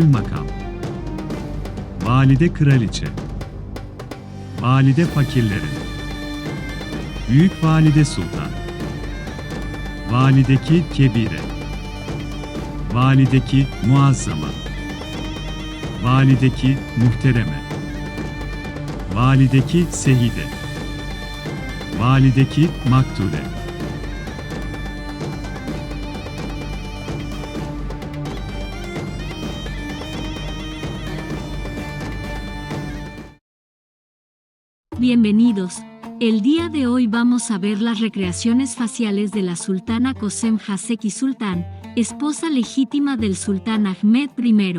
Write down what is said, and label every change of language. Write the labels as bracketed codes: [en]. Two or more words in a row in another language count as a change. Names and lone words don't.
[tr] Makam, Valide Kraliçe, Valide Fakirlerin, Büyük Valide Sultan, Valideki Kebire, Valideki Muazzama, Valideki Muhtereme, Valideki Sehide, Valideki Maktule. [es] Bienvenidos. El día de hoy vamos a ver las recreaciones faciales de la sultana Kösem Haseki Sultan, esposa legítima del sultán Ahmed I.